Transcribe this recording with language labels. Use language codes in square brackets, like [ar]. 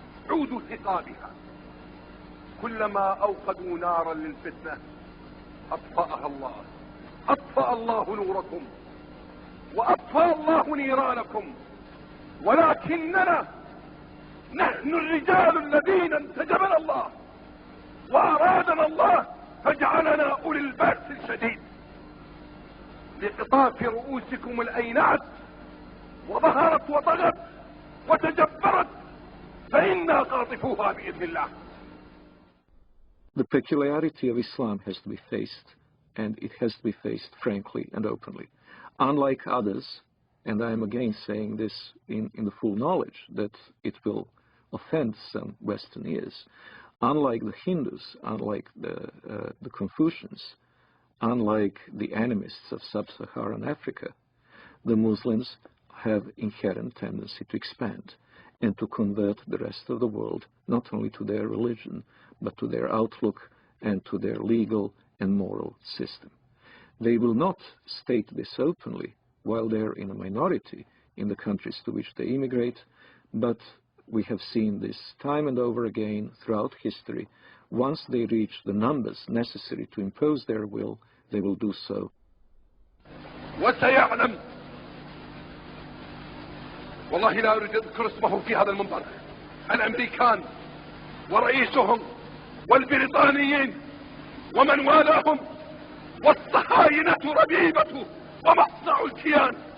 [ar] عود ثقابها كلما أوقدوا نارا للفتنة أطفأها الله أطفأ الله نوركم وأطفأ الله نيرانكم ولكننا نحن الرجال الذين انتجبنا الله وأرادنا الله فجعلنا أولي البأس الشديد لقطاف رؤوسكم الأينعت وظهرت وطغت وتجبرت فإنا قاطفوها بإذن الله. [en] The peculiarity of Islam has to be faced, and it has to be faced frankly and openly. Unlike others, and I am again saying this in the full knowledge that it will offend some Western ears, unlike the Hindus, unlike the Confucians, unlike the animists of sub-Saharan Africa, the Muslims have inherent tendency to expand and to convert the rest of the world not only to their religion, but to their outlook and to their legal and moral system. They will not state this openly while they're in a minority in the countries to which they immigrate, but we have seen this time and over again throughout history. Once they reach the numbers necessary to impose their will, they will do so. [ar] وسيعلم والله لا أريد أذكر اسمه في هذا المنبر الأمريكان ورئيسهم والبريطانيين ومن والاهم والصهاينة ربيبة ومصنع الكيان.